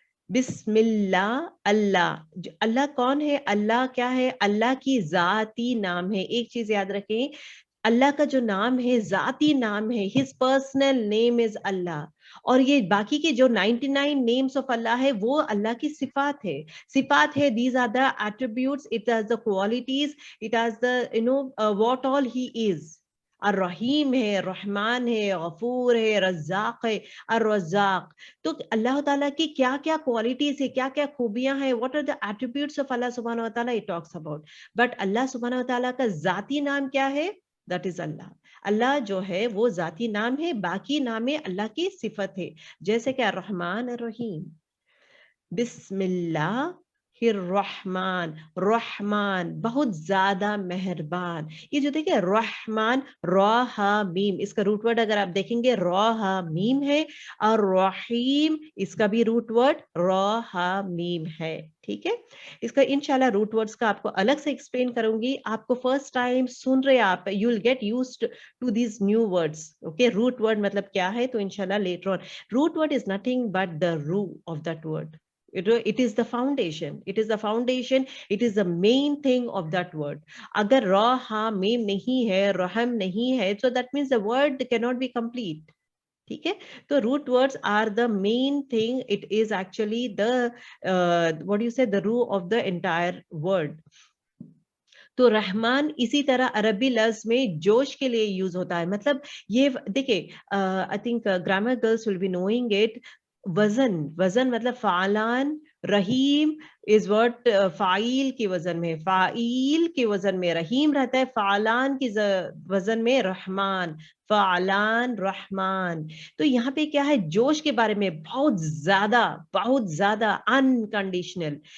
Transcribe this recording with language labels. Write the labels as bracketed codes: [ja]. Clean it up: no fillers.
[ur] بسم اللہ, اللہ اللہ کون ہے, اللہ کیا ہے, اللہ کی ذاتی نام ہے. ایک چیز یاد رکھیں, اللہ کا جو نام ہے ذاتی نام ہے, [en] his personal name is [ur] اللہ. اور یہ باقی کے جو 99 names of اللہ ہے وہ اللہ کی صفات ہے. [en] صفات ہے, these are the attributes, it has the qualities, it has the what all he is. [ur] الرحیم ہے, رحمان ہے, غفور ہے, رزاق ہے, الرزاق. تو اللہ تعالیٰ کی کیا کیا کوالٹیز ہے, کیا کیا خوبیاں ہیں, [en] what are the attributes of Allah [ur] سبحانہ وتعالیٰ, [en] it talks about. [ur] بٹ اللہ سبحانہ وتعالیٰ کا ذاتی نام کیا ہے, that is اللہ. اللہ جو ہے وہ ذاتی نام ہے, باقی نام اللہ کی صفت ہے, جیسے کہ الرحمن الرحیم. بسم اللہ الرحمن, رحمان بہت زیادہ مہربان. یہ جو دیکھیں رحمان, را ہا میم, اس کا روٹ ورڈ اگر آپ دیکھیں گے را ہا میم ہے, اور رحیم اس کا بھی روٹ ورڈ را ہا میم ہے. ٹھیک ہے, اس کا انشاءاللہ روٹ ورڈز کا آپ کو الگ سے ایکسپلین کروں گی. آپ کو فرسٹ ٹائم سن رہے آپ, [en] You will get used to these new words. Okay, root word [ur] مطلب کیا ہے, تو انشاءاللہ [en] Later on. Root word is nothing but the root of that word. It is the foundation. It is the foundation. It is the main thing of that word. [ur] اگر را ہا میم نہیں ہے, رحم نہیں ہے, [en] so that means the word cannot be complete. [ur] ٹھیک ہے, تو [en] root words are the main thing. It is actually the what do you say, the root of the entire word. [ur] تو رحمان اسی طرح عربی لفظ میں جوش کے لیے یوز ہوتا ہے. مطلب یہ دیکھیں, [en] I think grammar girls will be knowing it. [ur] وزن مطلب فعلان, رحیم از ورڈ فاعیل کی وزن میں, فاعیل کے وزن میں رحیم رہتا ہے, فعلان کی وزن میں رحمان, فعلان رحمان. تو یہاں پہ کیا ہے, جوش کے بارے میں, بہت زیادہ انکنڈیشنل.